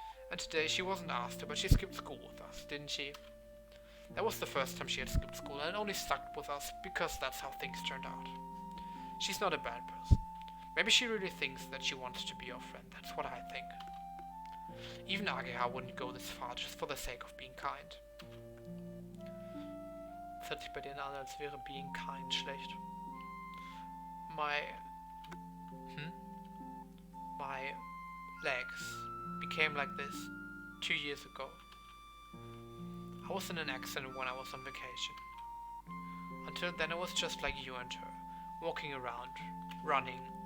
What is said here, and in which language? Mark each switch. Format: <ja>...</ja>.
<en>And today she wasn't asked to, but she skipped school with us, didn't she? That was the first time she had skipped school, and it only stuck with us because that's how things turned out. She's not a bad person. Maybe she really thinks that she wants to be your friend, that's what I think. Even Ageha wouldn't go this far just for the sake of being kind.</en> <de>Es hört sich bei denen an, als wäre</de> <en>being kind</en> <de>schlecht.</de> <en>My legs became like this 2 years ago. I was in an accident when I was on vacation. Until then I was just like you and her, walking around, running.</en>